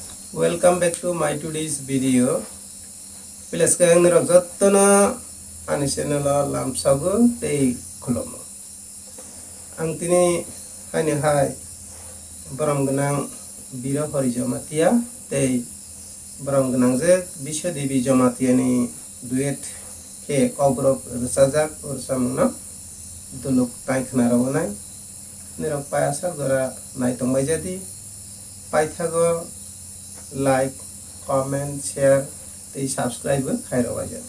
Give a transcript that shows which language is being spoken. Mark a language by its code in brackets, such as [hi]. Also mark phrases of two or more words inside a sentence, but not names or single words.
[en] Welcome back to my today's video. [trp] Please kayang niragzat na ani channel lamsago tei kholomo. Ang tini hani hai borom gnang biro hori jamatia tei borom gnang je bisho devi jamatia ni duet he kogrok sajak ursamna duluk taikna rawanai nirok payasa gora nai tongbai jadi paithago [en] like, comment, share, and subscribe [trp] khairo wajadi.